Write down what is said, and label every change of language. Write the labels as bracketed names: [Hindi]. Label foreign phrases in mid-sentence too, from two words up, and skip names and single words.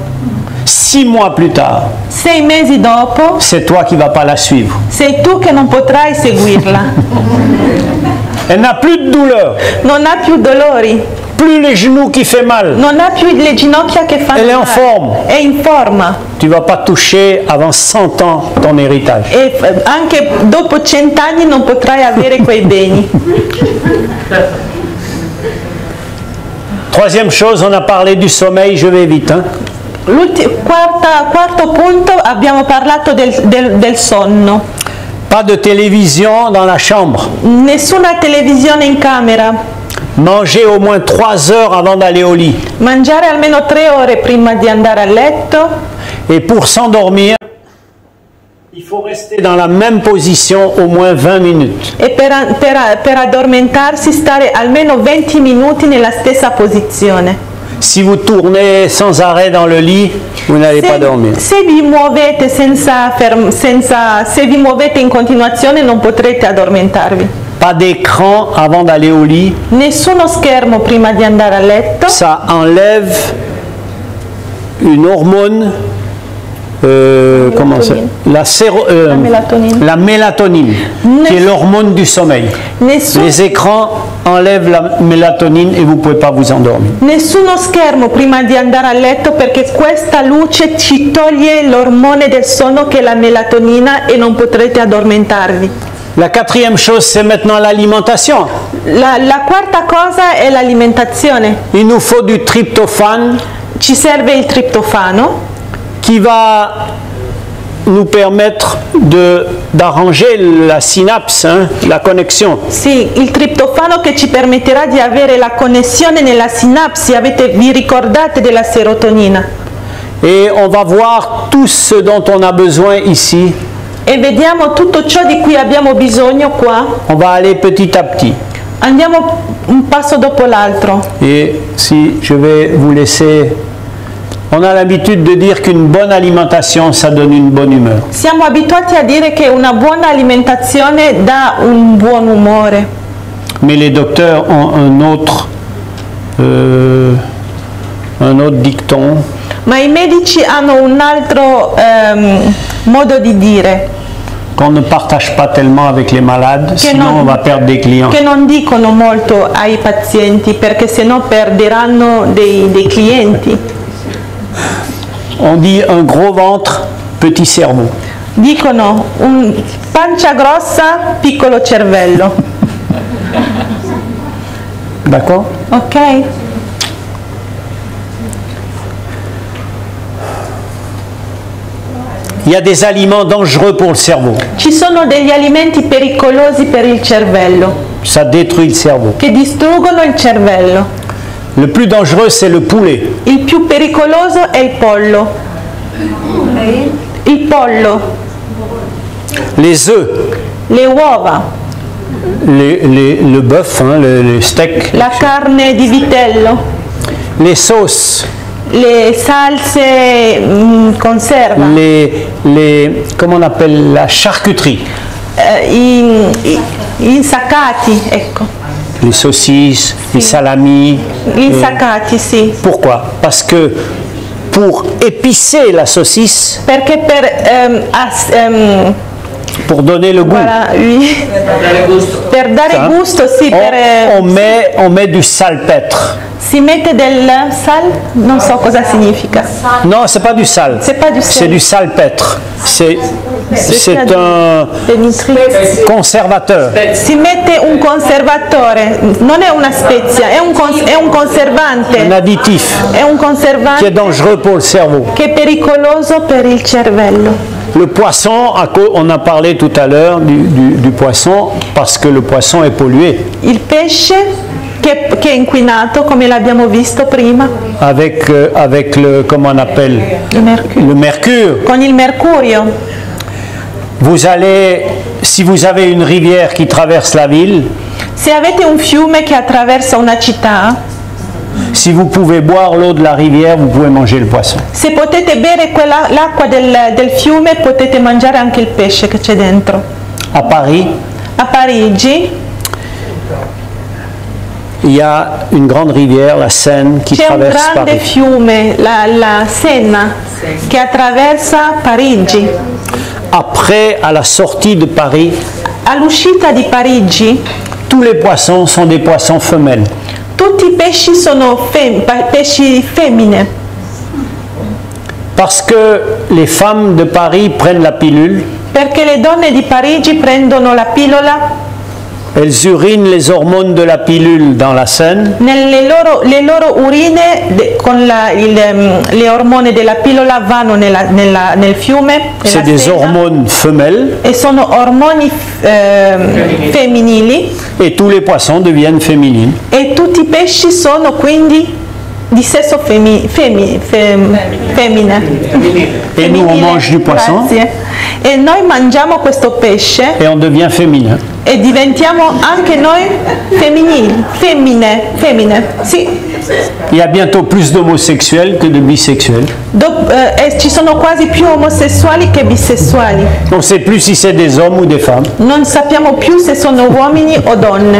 [French] 6 mois plus tard, [Italian] 6 mesi dopo, [French] c'est toi qui ne vas pas la suivre. [Italian] sei tu che non potrai seguirla. [French] Elle n'a plus de douleur, [Italian] Non ha più dolori, [French] plus les genoux qui fait mal. [Italian] non ha più le ginocchia che fanno [French] Elle est en [Italian] male. [French] forme. [Italian] È in forma. [French] Tu ne vas pas toucher avant 100 ans ton héritage. [Italian] E anche dopo 100 anni non potrai avere quei beni. [French] Troisième chose, on a parlé du sommeil, je vais vite. Hein. [Italian] Quarto punto, abbiamo parlato del sonno. [French] Pas de télévision dans la chambre. [Italian] Nessuna televisione in camera. [French] Manger au moins 3 heures avant d'aller au lit. [Italian] Mangiare almeno 3 ore prima di andare a letto. [French] Et pour s'endormir, il faut rester dans la même position au moins 20 minutes. [Italian] E per addormentarsi stare almeno 20 minuti nella stessa posizione. [French] Si vous tournez sans arrêt dans le lit, vous n'allez pas dormir. [Italian] Se vi muovete se vi muovete in continuazione non potrete addormentarvi. [French] Pas d'écran avant d'aller au lit. [Italian] Nessuno schermo prima di andare a letto. [French] Ça enlève une hormone, comment ça, la mélatonine, qui est l'hormone du sommeil. Les écrans enlèvent la mélatonine et vous ne pouvez pas vous endormir. [Italian] Nessuno schermo prima di andare a letto perché questa luce ci toglie l'ormone del sonno che è la melatonina e non potrete addormentarvi. [French] La quatrième chose, c'est maintenant l'alimentation. [Italian] La quarta cosa è l'alimentazione. [French] Il nous faut du tryptophane. [Italian] Ci serve il triptofano [French] qui va nous permettre d'arranger la synapse, hein, la connexion. [Italian] Sì, il triptofano che ci permetterà di avere la connessione nella sinapsi. Vi ricordate della serotonina? [French] Et on va voir tout ce dont on a besoin ici. [Italian] E vediamo tutto ciò di cui abbiamo bisogno qua. [French] On va aller petit à petit. [Italian] Andiamo un passo dopo l'altro. [French] Et si je vais vous laisser... On a l'habitude de dire qu'une bonne alimentation, ça donne une bonne humeur. [Italian] Siamo abituati a dire che una buona alimentazione dà un buon umore. [French] Mais les docteurs ont un autre dicton. [Italian] Ma i medici hanno un altro modo di dire. [French] Qu'on ne partage pas tellement avec les malades, sinon on va perdre des clients. [Italian] Che non dicono molto ai pazienti perché sennò perderanno dei clienti. [French] On dit un gros ventre, petit cerveau. [Italian] Dicono pancia grossa, piccolo cervello. [French] D'accord? [Italian] Ok? [French] Il y a des aliments dangereux pour le cerveau. [Italian] Ci sono degli alimenti pericolosi per il cervello. [French] Ça détruit le cerveau. [Italian] Che distruggono il cervello. [French] Le plus dangereux, c'est le poulet. [Italian] Il più pericoloso è il pollo. Il pollo. [French] Les œufs. [Italian] Le uova. [French] Le bœuf, hein, le steak. [Italian] La carne di vitello. [French] Les sauces. [Italian] Le salse conserva. [French] Comment on appelle la charcuterie. [Italian] Gli insaccati, ecco. [French] Les saucisses, les salamis. [Italian] Gli insaccati, sì. [French] Pourquoi? Parce que pour épicer la saucisse, [Italian] perché [French] pour donner le goût, voilà, oui. [Italian] Per dare gusto, sì, [French] on met du salpêtre. [Italian] Si mette del sal, non so cosa significa. [French] Non, c'est pas du sal. C'est pas du sal. C'est du salpêtre. C'est un conservateur. [Italian] Si mette un conservatore, non è una spezia, è un conservante. [French] Un additif. [Italian] È un conservante. [French] Qui est dangereux pour le cerveau. [Italian] Che è pericoloso per il cervello. [French] Le poisson, on a parlé tout à l'heure du poisson, parce que le poisson est pollué. [Italian] Il pesce che è inquinato, come l'abbiamo visto prima. [French] Avec le, comment on appelle? Le mercure. [Italian] Con il mercurio. [French] Vous allez, si vous avez une rivière qui traverse la ville, [Italian] se avete un fiume che attraversa una città, [French] Si vous pouvez boire l'eau de la rivière, vous pouvez manger le poisson. [Italian] Se potete bere l'acqua del fiume, potete mangiare anche il pesce che c'è dentro. [French] À Paris, [Italian] A Parigi [French] il y a une grande rivière, la Seine, qui [Italian] c'è un [French] traverse [Italian] grande [French] Paris. [Italian] fiume, la Senna, che attraversa Parigi. [French] Après, à la sortie de Paris, [Italian] All'uscita di Parigi, [French] tous les poissons sont des poissons femelles. [Italian] tutti i pesci sono pesci femmine, [French] Parce que les femmes de Paris prennent la pilule, [Italian] perché le donne di Parigi prendono la pillola, [French] elles urinent les hormones de la pilule dans la Seine, [Italian] le loro urine con le ormoni della pillola vanno nel fiume, [French] c'est [Italian] nella [French] des [Italian] Senna, [French] hormones femelles, [Italian] e sono ormoni femminili, [French] et tous les poissons deviennent féminines. [Italian] e tutti i pesci sono quindi di sesso femmine. [French] Et nous, on mange du poisson [Italian] Grazie. E noi mangiamo questo pesce [French] et on devient féminin. [Italian] e diventiamo anche noi femmine. Sì. [French] Il y a bientôt plus d'homosexuels que de bisexuels. [Italian] Ci sono quasi più omosessuali che bisessuali. [French] On ne sait plus si c'est des hommes ou des femmes. [Italian] Non sappiamo più se sono uomini o donne.